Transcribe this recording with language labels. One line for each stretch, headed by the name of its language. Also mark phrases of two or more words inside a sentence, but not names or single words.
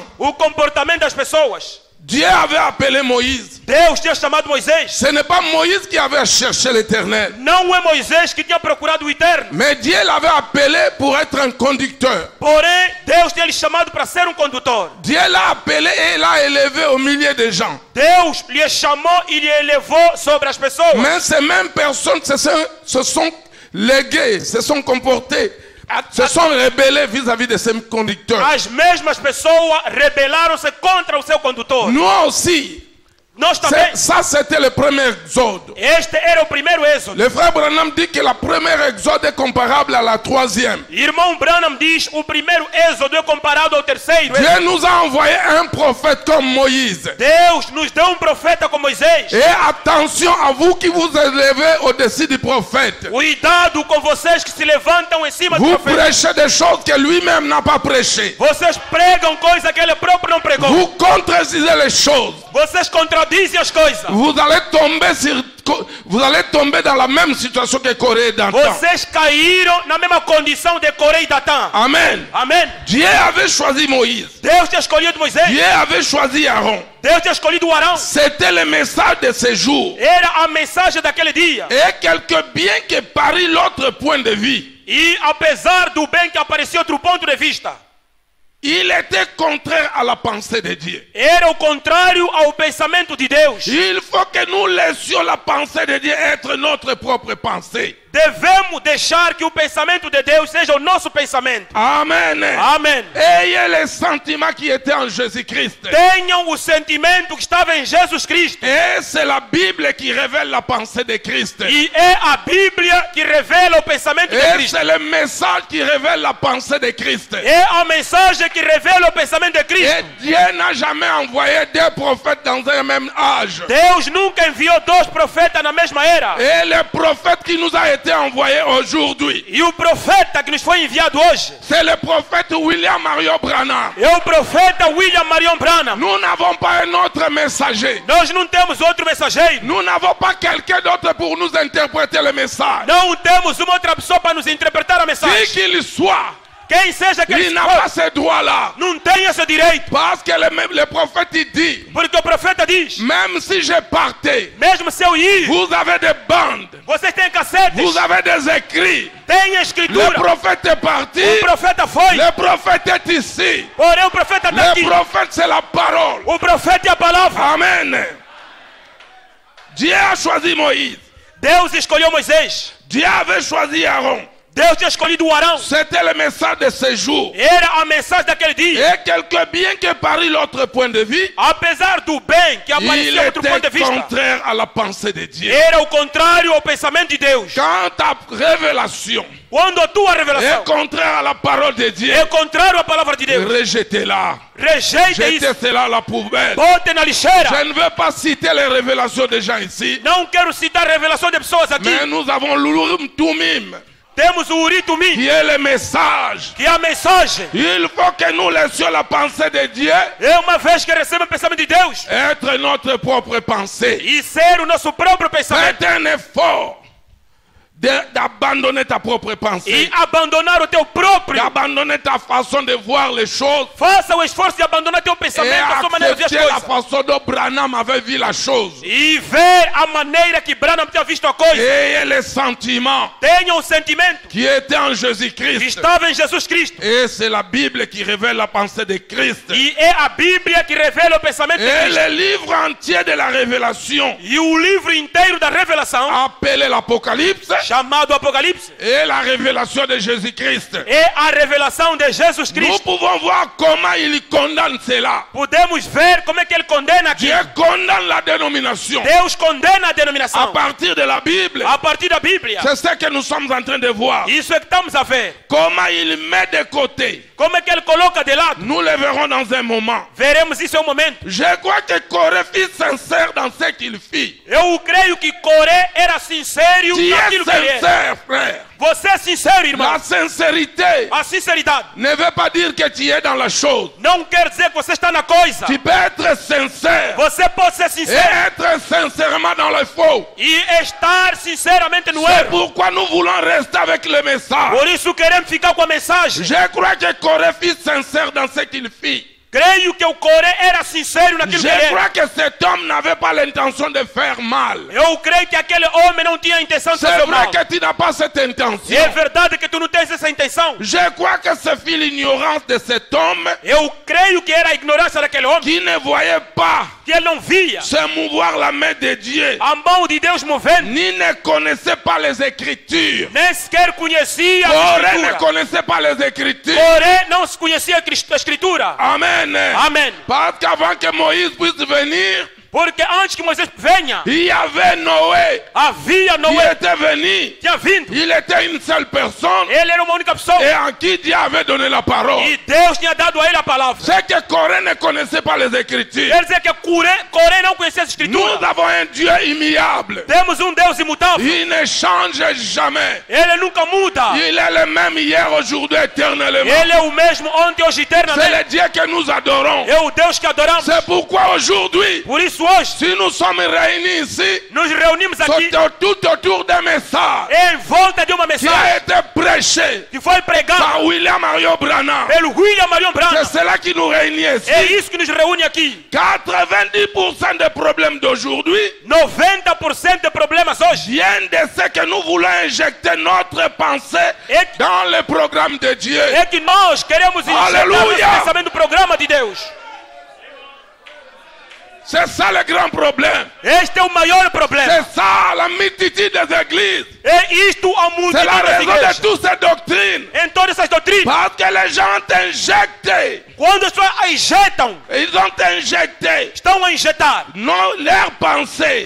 Portuguese: O comportamento das pessoas.
French: Dieu avait appelé Moïse.
Portuguese: Deus tinha chamado Moisés.
French: Ce n'est pas Moïse qui avait cherché l'Éternel,
Portuguese: Não é Moisés que tinha procurado o Eterno.
French: mais Dieu l'avait appelé pour être un conducteur.
Portuguese: Porém, Deus tinha lhe chamado para ser condutor.
French: Dieu l'a appelé et l'a élevé au milieu des gens.
Portuguese: Deus lhe chamou e lhe elevou sobre as pessoas.
French: Mais ces mêmes personnes se sont léguées, se sont comportées, se sont rebellées vis-à-vis de ces conducteurs.
Portuguese: As mesmas pessoas rebelaram-se contra o seu condutor.
French: Nous aussi,
Portuguese: Nós também.
French: ça c'était le premier exode.
Portuguese: Este era o primeiro êxodo.
French: Le frère Branham dit que la première exode est comparable à la troisième.
Portuguese: Irmão Branham diz o primeiro êxodo é comparado ao terceiro.
French: Dieu nous a envoyé un prophète comme Moïse.
Portuguese: Deus nos deu profeta como Moisés.
French: Et attention à vous qui vous élevez au-dessus du prophète.
Portuguese: Cuidado com vocês que se levantam em cima do
French: Vous
Portuguese: profeta.
French: prêchez des choses que lui-même n'a pas prêchées.
Portuguese: Vocês pregam coisa que ele próprio não pregou.
French: Vous contredisez les choses.
Portuguese: Vocês contradizem as coisas.
French: Vous allez tomber dans la même situation que Corée d'antan.
Portuguese: Vocês caíram na mesma condição de Coré e Datã.
French: Amen.
Portuguese: Amém.
French: Dieu avait choisi Moïse.
Portuguese: Deus tinha escolhido Moisés.
French: Dieu avait choisi Aaron.
Portuguese: Deus tinha escolhido o Arão.
French: C'était le message de ce jour.
Portuguese: Era a mensagem daquele dia.
French: Et quelque bien que parie l'autre point de vue,
Portuguese: E apesar do bem que aparecia outro ponto de vista,
French: il était contraire à la pensée de Dieu.
Portuguese: Era o contrário ao pensamento de Deus.
French: Il faut que nous laissions la pensée de Dieu être notre propre pensée.
Portuguese: Devemos deixar que o pensamento de Deus seja o nosso pensamento.
French: Amen.
Portuguese: Amém.
French: Ayez les sentiments qui étaient en Jésus-Christ.
Portuguese: Tenham o sentimento que estava em Jesus Cristo.
French: Et c'est la Bible qui révèle la pensée de Christ.
Portuguese: E é a Bíblia que revela o pensamento de
French: Et
Portuguese: Cristo.
French: c'est le message qui révèle la pensée de Christ.
Portuguese: É a mensagem que revela o pensamento de
French: Et
Portuguese: Cristo.
French: Dieu n'a jamais envoyé deux prophètes dans un même âge.
Portuguese: Deus nunca enviou dois profetas na mesma era.
French: Et le prophète qui nous a été envoyé aujourd'hui,
Portuguese: E o profeta que nos foi enviado hoje
French: c'est le prophète William Marion Branham.
Portuguese: é o profeta William Marion Branham.
French: Nous n'avons pas un autre messager.
Portuguese: Nós não temos outro mensageiro.
French: Nous n'avons pas quelqu'un d'autre pour nous interpréter le message.
Portuguese: Não temos uma outra pessoa para nos interpretar a
French: Qui
Portuguese: mensagem.
French: qu'il soit,
Portuguese: Quem seja que
French: il n'a pas ce droit-là.
Portuguese: não tem esse direito.
French: Parce que le prophète il dit,
Portuguese: Porque o profeta diz,
French: même si je partais,
Portuguese: mesmo se eu ir,
French: vous avez des bandes,
Portuguese: vocês têm cassetes,
French: vous avez des écrits.
Portuguese: têm
French: Le
Portuguese: escritura.
French: prophète est parti,
Portuguese: O profeta foi,
French: le prophète est ici.
Portuguese: porém o profeta está aqui.
French: Le prophète c'est la parole.
Portuguese: O profeta é a palavra.
French: Amen. Dieu a choisi Moïse.
Portuguese: Deus escolheu Moisés.
French: Dieu avait choisi Aaron.
Portuguese: Deus tinha escolhido o Arão.
French: C'était le message de ce jour.
Portuguese: Era a mensagem daquele dia.
French: Et quelque bien que parie l'autre point de vue,
Portuguese: Apesar do bem que
French: il
Portuguese: aparecia outro ponto de
French: était
Portuguese: vista,
French: contraire à la pensée de Dieu.
Portuguese: era o contrário ao pensamento de Deus.
French: Quand ta révélation
Portuguese: Quando a tua
French: est
Portuguese: revelação
French: contraire à la parole de Dieu,
Portuguese: é contrário à palavra de Deus,
French: rejetez-la.
Portuguese: rejeite
French: Jetez
Portuguese: isso.
French: cela à la poubelle.
Portuguese: Bote na lixeira.
French: Je ne veux pas citer les révélations des gens ici,
Portuguese: Não quero citar a revelação de pessoas aqui.
French: mais nous avons l'Urim Tumim,
Portuguese: Temos o Uri Tumim,
French: qui est le message.
Portuguese: que é a mensagem.
French: Il faut que nous laissions la pensée de Dieu
Portuguese: É uma vez que recebemos o pensamento de Deus
French: être notre propre pensée.
Portuguese: e ser o nosso próprio pensamento
French: Faites un effort d'abandonner ta propre pensée,
Portuguese: e abandonar o teu próprio.
French: d'abandonner ta façon de voir les choses
Portuguese: Faça o esforço de abandonar teu
French: et
Portuguese: pensamento, a sua maneira de ver
French: accepter
Portuguese: as
French: la
Portuguese: coisas.
French: façon dont Branham avait vu la chose.
Portuguese: E ver a maneira que Branham tinha visto a coisa.
French: Ayez les sentiments
Portuguese: Tenha o sentimento
French: qui étaient en
Portuguese: que
French: Jésus-Christ.
Portuguese: estava em Jesus Cristo.
French: Et c'est la Bible qui révèle la pensée de Christ.
Portuguese: E é a Bíblia que revela o pensamento de
French: Et
Portuguese: Cristo.
French: le livre entier de la révélation,
Portuguese: E o livro inteiro da revelação,
French: appelé l'Apocalypse,
Portuguese: chamado Apocalipse,
French: et la révélation de Jésus-Christ.
Portuguese: é a revelação de Jesus
French: Nous
Portuguese: Cristo.
French: pouvons voir comment il condamne cela.
Portuguese: Podemos ver como é que ele condena aqui.
French: Dieu condamne la dénomination
Portuguese: Deus condena a
French: à
Portuguese: denominação
French: partir de la Bible.
Portuguese: a partir da Bíblia.
French: C'est ce que nous sommes en train de voir.
Portuguese: Isso é que estamos a ver.
French: Comment il met de côté.
Portuguese: Como é que ele coloca de lado.
French: Nous le verrons dans un moment.
Portuguese: Veremos isso em um momento.
French: Je crois que Corée fut sincère dans ce qu'il fit.
Portuguese: Eu creio que Coré era sincero
French: Tu es
Portuguese: naquilo que ele é.
French: sincère, frère.
Portuguese: Você é sincero, irmão.
French: La sincérité
Portuguese: A sinceridade
French: ne veut pas dire que tu es dans la chose.
Portuguese: não quer dizer que você está na coisa.
French: Tu peux être sincère
Portuguese: Você pode ser
French: et
Portuguese: sincero
French: être sincèrement dans le faux.
Portuguese: e estar sinceramente no
French: C'est
Portuguese: erro.
French: pourquoi nous voulons rester avec le message.
Portuguese: Por isso queremos ficar com a mensagem.
French: Je crois que Corée fut sincère dans ce qu'il fit.
Portuguese: Creio que o Coré era sincero naquilo que ele
French: Je
Portuguese: era.
French: crois que cet homme n'avait pas l'intention de faire mal.
Portuguese: Eu creio que aquele homem não tinha a intenção de
French: C'est
Portuguese: fazer
French: vrai
Portuguese: mal.
French: que tu n'as pas cette intention.
Portuguese: É verdade que tu não tens essa intenção.
French: Je crois que ce fut l'ignorance de cet homme
Portuguese: Eu creio que era a ignorância daquele homem,
French: qui ne voyait pas
Portuguese: que ele não via
French: se mouvoir la main de Dieu,
Portuguese: a mão de Deus movendo,
French: ni ne connaissait pas les Écritures.
Portuguese: nem sequer conhecia a
French: Corée ne
Portuguese: Escritura.
French: connaissait pas les Écritures.
Portuguese: Coré não se conhecia a Escritura.
French: Amen.
Portuguese: Amém.
French: Parce qu'avant que Moïse puisse venir,
Portuguese: Porque antes que Moisés venha,
French: il y avait Noé
Portuguese: havia
French: qui
Portuguese: Noé,
French: était venu.
Portuguese: tinha vindo.
French: Il était une seule personne
Portuguese: Ele era uma única pessoa.
French: et en qui Dieu avait donné la parole.
Portuguese: E Deus tinha dado a ele a palavra.
French: C'est que Corée ne connaissait pas les Écritures.
Portuguese: Quer dizer que Coré não conhecia as
French: Nous
Portuguese: Escrituras.
French: avons un Dieu immuable.
Portuguese: Temos Deus imutável.
French: Il ne change jamais.
Portuguese: Ele nunca muda.
French: Il est le même hier, aujourd'hui, éternellement.
Portuguese: Ele é o mesmo ontem, hoje e
French: C'est
Portuguese: eternamente.
French: le Dieu que nous adorons.
Portuguese: É o Deus que adoramos.
French: C'est pourquoi aujourd'hui,
Portuguese: Por isso isso hoje,
French: si nous sommes réunis ici,
Portuguese: nos reunimos aqui
French: tout autour d'un message
Portuguese: em volta de uma
French: qui
Portuguese: mensagem
French: a été prêché
Portuguese: que foi pregada
French: par William Mario Branham.
Portuguese: pelo William Marion Branham.
French: C'est cela qui nous réunit ici.
Portuguese: É isso que nos reúne aqui.
French: 90% des problèmes d'aujourd'hui
Portuguese: 90% de problemas hoje
French: viennent de ce que nous voulons injecter notre pensée dans le programme de Dieu.
Portuguese: é que nós queremos injetar Aleluia. esse pensamento do programa de Deus.
French: C'est ça le grand problème.
Portuguese: Este é o maior problema.
French: C'est ça la multitude des églises.
Portuguese: É isto a
French: C'est
Portuguese: multidão
French: la
Portuguese: das
French: raison de
Portuguese: igrejas.
French: toutes ces doctrines.
Portuguese: Em todas essas doutrinas,
French: Parce que les gens ont injecté,
Portuguese: quando as pessoas injetam,
French: ils ont injecté
Portuguese: estão a injetar
French: leurs pensées